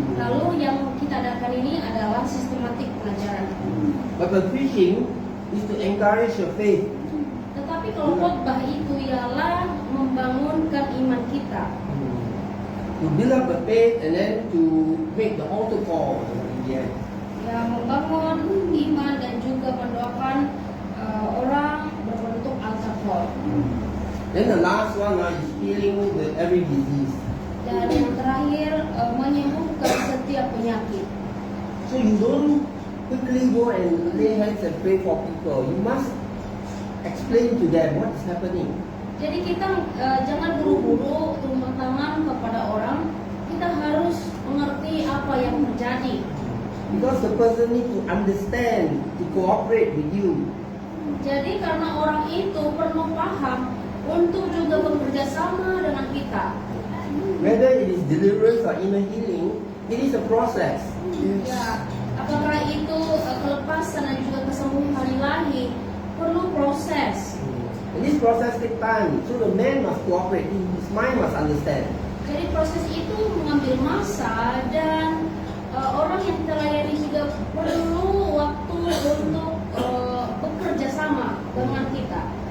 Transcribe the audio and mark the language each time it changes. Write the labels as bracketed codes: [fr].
[id] Lalu yang kita adakan ini adalah sistematik pengajaran. [en] But the preaching is to encourage your faith. [id] Tetapi kalau khotbah itu ialah membangunkan iman kita. [en] To build up the faith and then to make the altar call in the end. [id] Ya, membangun iman dan juga mendoakan orang berbentuk altar call. [en] Then the last one is healing with every disease. [id] Dan yang terakhir menyembuhkan setiap penyakit. [en] So you don't quickly go and lay hands and pray for people. You must explain to them what is happening. [id] Jadi kita jangan buru-buru tumpah tangan kepada orang. Kita harus mengerti apa yang terjadi. [en] Because the person needs to understand, to cooperate with you. [id] Jadi karena orang itu perlu paham untuk juga bekerja sama dengan kita. [en] Whether it is deliverance or inner healing, it is a process. [id] Ya, apakah itu kelepasan dan juga kesembuhan ilahi perlu proses. [en] And this process takes time, so the man must cooperate. His mind must understand. [id] Jadi proses itu mengambil masa dan orang yang kita layani juga perlu waktu untuk bekerja sama dengan kita.